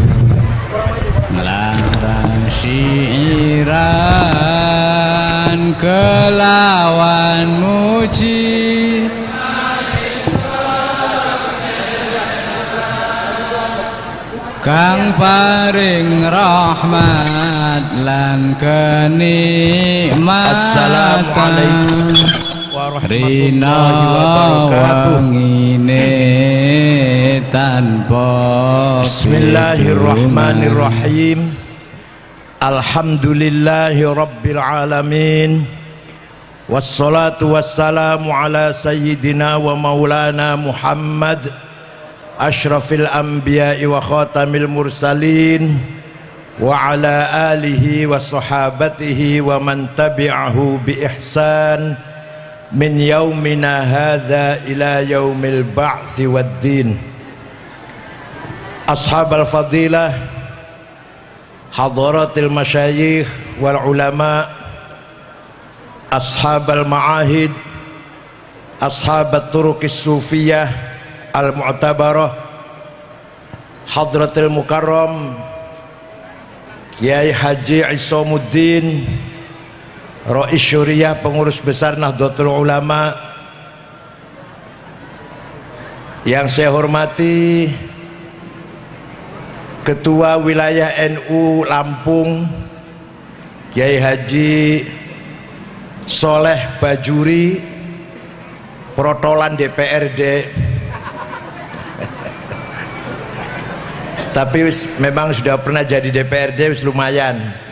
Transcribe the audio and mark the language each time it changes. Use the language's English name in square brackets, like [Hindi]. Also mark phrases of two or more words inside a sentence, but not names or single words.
[Javanese] nglarang syiiran kelawan muji kang paring rahmat lan kenikmatan. [Arabic] السلام عليكم ورحمة الله وبركاته. [Javanese] Tanpa [Arabic] بسم الله الرحمن الرحيم. الحمد لله رب العالمين. والصلاة والسلام على سيدنا ومولانا محمد أشرف الأنبياء وخاتم المرسلين وعلى آله وصحابته ومن تبعه بإحسان من يومنا هذا إلى يوم البعث والدين. أصحاب الفضيلة، حضرات المشايخ والعلماء، أصحاب المعاهد، أصحاب الطرق الصوفية المعتبرة، حضرة المكرم Kiai Haji Isamuddin Rais Syuriah Pengurus Besar Nahdlatul Ulama, [Indonesian] yang saya hormati Ketua Wilayah NU Lampung Kiai Haji Soleh Bajuri, protolan DPRD tapi memang sudah pernah jadi DPRD, lumayan.